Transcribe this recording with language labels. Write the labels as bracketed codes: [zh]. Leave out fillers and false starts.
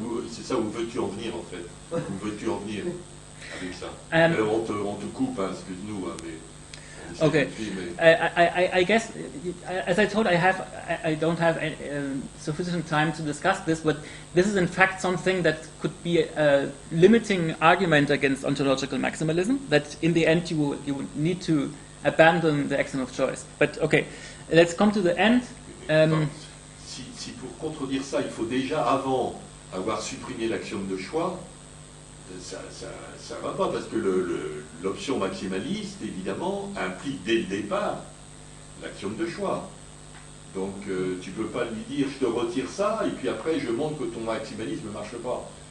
[fr] C'est ça, où veux-tu en venir en fait? Où veux-tu en venir avec ça? On te coupe, excuse-nous, mais [en] Okay, I guess, as I told, I don't have sufficient time to discuss this, but this is in fact something that could be a limiting argument against ontological maximalism, that in the end you would need to abandon the axiom of choice. But okay, let's come to the end. [fr] Si pour contredire ça, il faut déjà avant avoir supprimé l'axiome de choix, ça va pas, parce que l'option maximaliste, évidemment, implique dès le départ l'axiome de choix. Donc tu peux pas lui dire je te retire ça et puis après je montre que ton maximalisme ne marche pas.